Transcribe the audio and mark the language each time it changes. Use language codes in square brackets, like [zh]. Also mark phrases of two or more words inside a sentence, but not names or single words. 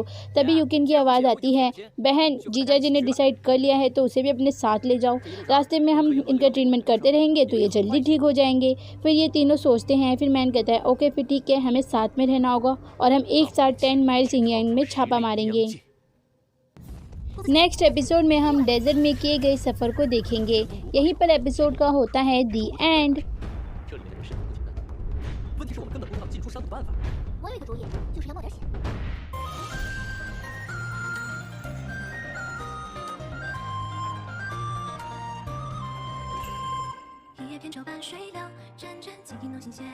[hi] तभी यूकिन की आवाज़ आती है बहन जीजा जी ने डिसाइड कर लिया है तो उसे भी अपने साथ ले जाओ, रास्ते में हम इनका ट्रीटमेंट करते रहेंगे तो ये जल्दी ठीक हो जाएंगे। फिर ये तीनों सोचते हैं। फिर मैन कहता है ओके फिर ठीक है, हमें साथ में रहना होगा और हम एक साथ 10 माइल्स इंग्लैंड में छापा मारेंगे। [en] next episode [hi] में हम डेजर्ट में किए गए सफ़र को देखेंगे। यहीं पर एपिसोड का होता है [en] the end. [zh] 问题是我们根本不知道进出山的办法。我有一个主意，就是要冒点险。一叶扁舟伴水流，阵阵惊听弄新鲜。